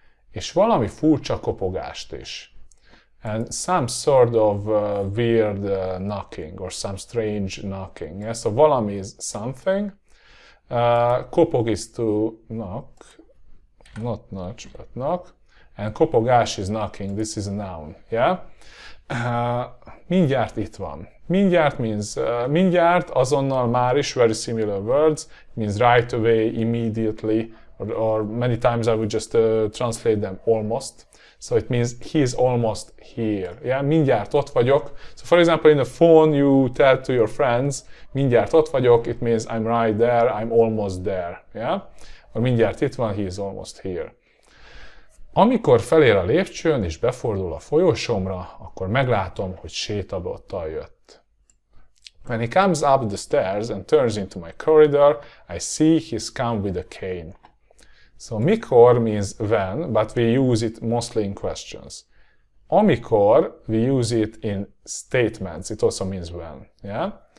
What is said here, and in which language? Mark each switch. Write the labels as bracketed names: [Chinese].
[Hungarian] És valami furcsa kopogást is. [English] And some sort of weird knocking or some strange knocking. Yeah? So valami is something. Kopog is to knock. Not nudge, but knock. And kopogás is knocking. This is a noun. Yeah? [Hungarian] Mindjárt itt van. Mindjárt [English] means [Hungarian] mindjárt, azonnal, már is, [English] very similar words. It means right away, immediately, or many times I would just translate them almost. So it means he is almost here. Yeah? [Hungarian] Mindjárt ott vagyok. [English] So for example, in the phone you tell to your friends, [Hungarian] mindjárt ott vagyok, [English] it means I'm right there, I'm almost there. Yeah? Or [Hungarian] mindjárt itt van, [English] he is almost here. [Hungarian] Amikor felér a lépcsőn és befordul a folyosómra, akkor meglátom, hogy sétabottal jött. [English] When he comes up the stairs and turns into my corridor, I see he's come with a cane. So mikor means when, but we use it mostly in questions. Amikor, we use it in statements, it also means when. Yeah?